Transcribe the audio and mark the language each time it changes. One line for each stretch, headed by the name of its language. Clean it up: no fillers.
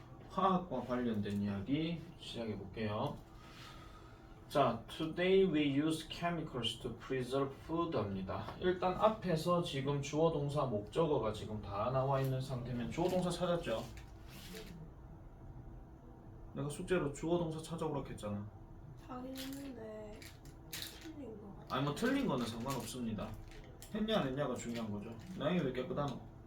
Korean: 화학과 관련된 이야기 시작해 볼게요.
English: 자, today we use chemicals to preserve food
Korean: 합니다. 일단 앞에서 지금 주어 동사 목적어가 지금 다 나와 있는 상태면 주어 동사 찾았죠? 내가 숙제로 주어 동사 찾아오라고 했잖아. 하긴 했는데 틀린 거 같아. 아니 뭐 틀린 거는 상관없습니다. 했냐 안 했냐가 중요한 거죠. 나이 왜 깨끗하노?